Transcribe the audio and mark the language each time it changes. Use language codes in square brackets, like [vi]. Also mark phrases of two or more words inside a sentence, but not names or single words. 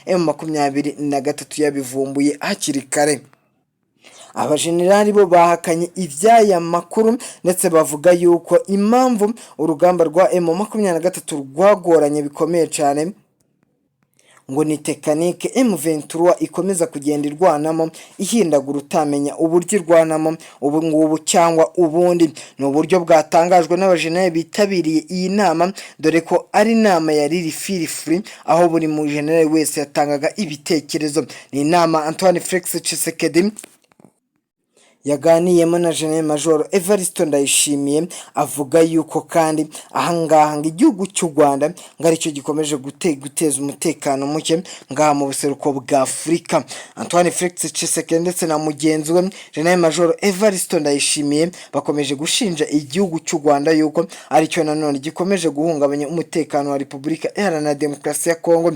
[rw] M23 yabivumbuye hakiri kare. Abajenerali bo bahakanye iby'aya makuru ndetse bavuga yuko impamvu urugamba rwa M23 rwagoranye bikomeye cyane ngo ni tekanike M23 ikomeza kugenda irwanamo ihindagura utamenya uburyo irwanamo ubu ngubu cyangwa ubundi. Ni uburyo bwatangajwe n'abajenerali bitabiriye iyi nama, dore ko ari inama yari free aho buri mu generali wese yatangaga ibitekerezo. Ni inama Antoine Felix Tshisekedi yaganiyemo na General Major Evariste Ndayishimiye, avuga yuko kandi ahangaha ngo igihugu cy'u Rwanda ngo aricyo gikomeje guteza umutekano muke ngaha mu buseruko bwa Afurika. Antoine Felix Tshisekedi ndetse na mugenzi we General Major Evariste Ndayishimiye bakomeje gushinja igihugu cy'u Rwanda yuko aricyo nanone gikomeje guhungabanya umutekano wa Repubulika Iharanira Demokarasi ya Kongo.